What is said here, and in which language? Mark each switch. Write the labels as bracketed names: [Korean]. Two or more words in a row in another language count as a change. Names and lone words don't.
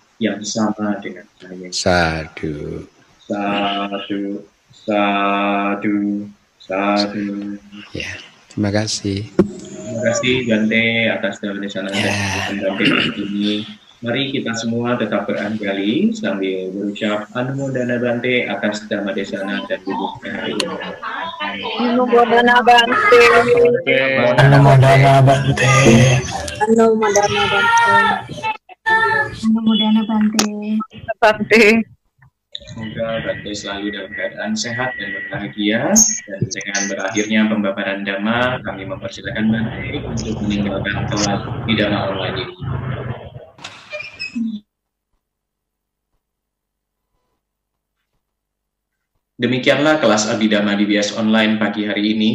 [Indonesian] Sadu. Ya, terima kasih. Terima kasih Bante atas Dhammadesana dan pendampingan ini. Mari kita semua tetap beranjali sambil berucap Anumodana Bante atas Dhammadesana dan duduknya hari ini. Anumodana Bante. Anumodana Bante. Anumodana Bante. Anumodana Bante. Bante. Semoga Bante selalu dalam keadaan sehat dan berbahagia. Dan dengan berakhirnya pembabaran Dhamma, kami mempersilakan Bante untuk meninggalkan kelas di Dhamma online ini. Demikianlah kelas Abhidhamma DBS online pagi hari ini.